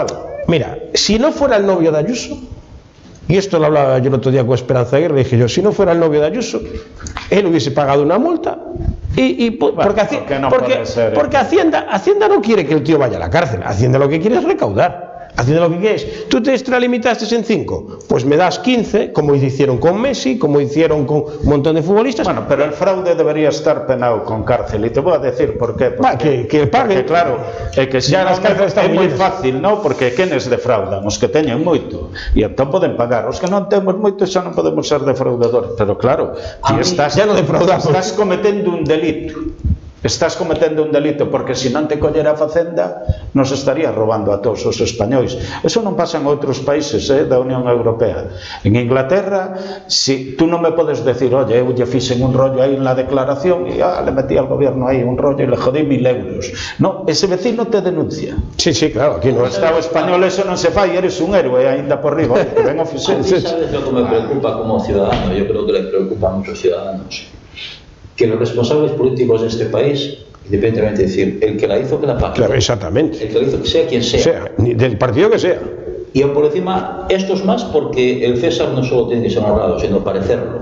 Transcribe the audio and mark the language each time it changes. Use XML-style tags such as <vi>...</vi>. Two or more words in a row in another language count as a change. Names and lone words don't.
<es>Mira, si no fuera el novio de Ayuso, y esto lo hablaba yo el otro día con Esperanza Aguirre, le dije yo, si no fuera el novio de Ayuso, él hubiese pagado una multa porque Hacienda no quiere que el tío vaya a la cárcel. Hacienda lo que quiere es recaudar. Hacienda lo que quiere es, tú te extralimitaste en 5, pues me das 15, como hicieron con Messi, como hicieron con un montón de futbolistas. Bueno, pero el fraude debería estar penado con cárcel, y te voy a decir por qué. Que pague.</es> <gl>Claro, é que se as cárceles están moi llenas. fácil, non? Porque quenes defraudan? Os que teñen moito, e entón poden pagar. Os que non temos moito xa non podemos ser defraudadores.</gl> <es>Pero claro, ya no defraudamos.</es> <gl>Estás cometendo un delito. Estás cometendo un delito, porque se non te collera a Facenda nos estaría robando a todos os españois. Eso non pasa en outros países da Unión Europea. En Inglaterra, si tú non me podes decir, oye, eu lle fixen un rollo aí</gl> <es>en la declaración</es> <gl>e</gl> <es>le metí al gobierno</es> <gl>aí un rollo e</gl> <es>le jodí</es> <gl>1.000 euros.</gl> <es>No, ese vecino te denuncia. Sí, claro, aquí No no.</es> <gl>Estado español eso non se fai, eres un héroe ainda por riba. Que ben o fixen.</gl> <es>¿Sabes lo que me preocupa como ciudadano? Yo creo que le preocupa a muchos ciudadanos. Que los responsables políticos de este país, independientemente de decir, el que la hizo, que la pague. Claro, exactamente. El que la hizo, que sea quien sea. Del partido que sea. Y aún por encima, esto es más porque el César no solo tiene que ser honrado, sino parecerlo.</es>